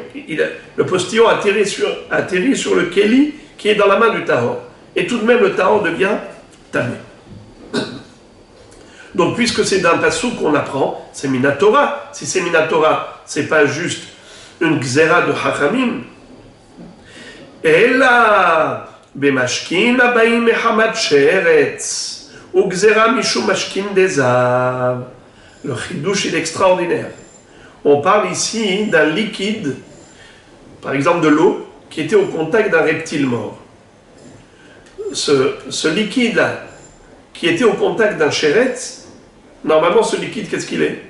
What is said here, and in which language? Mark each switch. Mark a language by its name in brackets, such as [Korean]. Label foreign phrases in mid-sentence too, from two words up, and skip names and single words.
[French] Le postillon atterrit sur le keli qui est dans la main du tahor. Et tout de même, le tahor devient tamé. Donc, puisque c'est d'un passou qu'on apprend, c'est Minatora. Si c'est Minatora, c'est pas juste une gzera de Hachamim. Et là, [Hebrew] במשקין הבאים מחמת שרץ. או גזרה משום משקין דזב. [French] Le chidouche est extraordinaire. On parle ici d'un liquide, par exemple de l'eau, qui était au contact d'un reptile mort. Ce liquide-là, qui était au contact d'un sheretz, normalement ce liquide, qu'est-ce qu'il est?